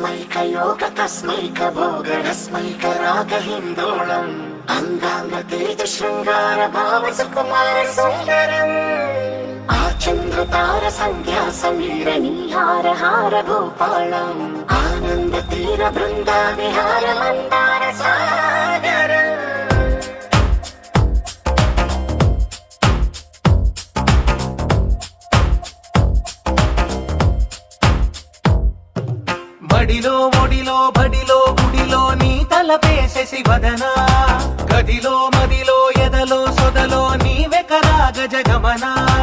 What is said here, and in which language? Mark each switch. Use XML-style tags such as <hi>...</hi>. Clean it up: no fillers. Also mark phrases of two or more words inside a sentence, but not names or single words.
<sa>योग तस्मैक भोगरस्मैक रागहिन्दोळम् अंगांग तेज शृंगार भाव सुकुमार सुंदरम् आचंद्र तार संध्या समीर नीहार हार भूपालम् आनंद तीर बृंदा विहार मंदार सागरम्</sa> <te>మడిలో ఒడిలో బడిలో గుడిలో నీ తలపేసేసి వదనా గదిలో మదిలో ఎదలో సొదలో నీవే కరాగ జగమనా</te>